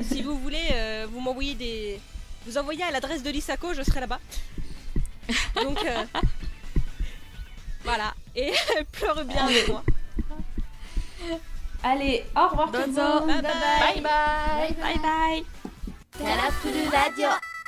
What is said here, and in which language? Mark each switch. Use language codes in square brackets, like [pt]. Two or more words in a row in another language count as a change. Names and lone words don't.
[fr] Si vous voulez, vous m'envoyez des... Vous envoyez à l'adresse de l'Isako, je serai là-bas. Donc voilà. Et pleure bien avec moi. Allez, au revoir tout le Dozo. monde. [en] Bye bye. Bye bye. Bye bye. [ja] カラフルラジオ